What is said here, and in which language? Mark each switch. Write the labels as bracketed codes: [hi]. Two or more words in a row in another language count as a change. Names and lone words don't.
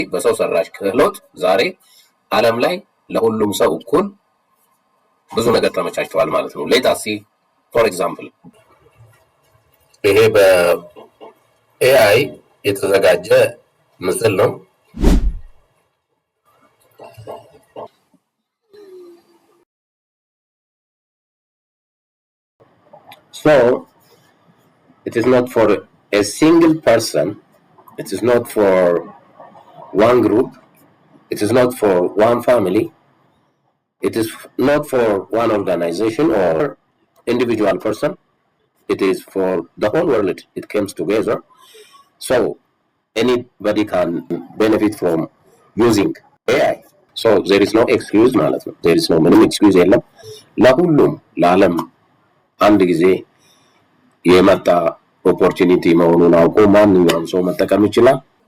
[am] በሰው ሰራሽ ክህሎት ዛሬ ዓለም ላይ ለሁሉም ሰው እኩል ብዙ ነገር ተመቻችቷል ማለት ነው። [en] let us see for example [am] ይሄ በኤአይ የተዘጋጀ ምስል ነው። [en] So it is not for a single person, it is not for one group, it is not for one family, it is not for one organization or individual person, it is for the whole world. It comes together, so anybody can benefit from using AI. So there is no excuse [am] ማለት ነው። [en] there is no [am] ምንም excuse የለም። ለሁሉም ለዓለም አንድ ጊዜ የመጣ ኦፖርቹኒቲ መሆኑን አውቆ ማንኛውም ሰው መጠቀም ይችላል።